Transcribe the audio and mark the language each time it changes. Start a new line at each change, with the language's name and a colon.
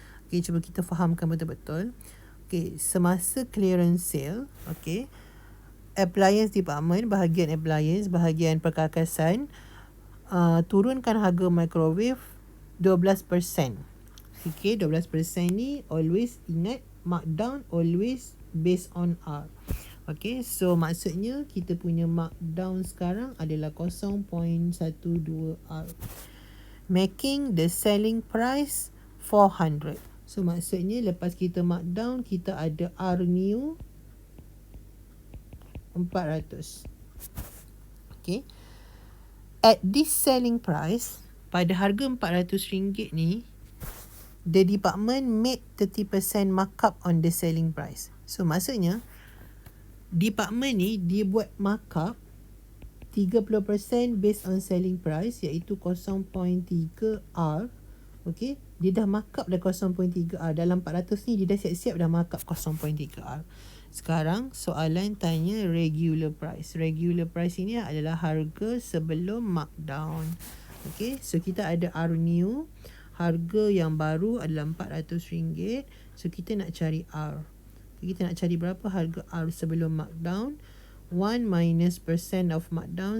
Malay: Okay, cuba kita fahamkan betul-betul. Okay, semasa clearance sale, okay, appliance department, bahagian appliance, bahagian perkakasan, turunkan harga microwave 12%. Okay, 12% ni always ingat, markdown always based on R. Okay, so maksudnya kita punya markdown sekarang adalah 0.12 R.
English: Making the selling price 400.
Malay: So maksudnya lepas kita markdown, kita ada R new 400.
English: Okay. At this selling price,
Malay: pada harga RM400 ni,
English: the department made 30% markup on the selling price.
Malay: So maksudnya, department ni dia buat markup 30% based on selling price, iaitu 0.3 R. Okay. Dia dah markup dah 0.3 R. Dalam 400 ni dia dah siap-siap dah markup 0.3 R. Sekarang soalan tanya regular price. Regular price ini adalah harga sebelum markdown. Okay, so kita ada R new. Harga yang baru adalah RM400. So kita nak cari R. Kita nak cari berapa harga R sebelum markdown.
English: 1 minus percent of markdown.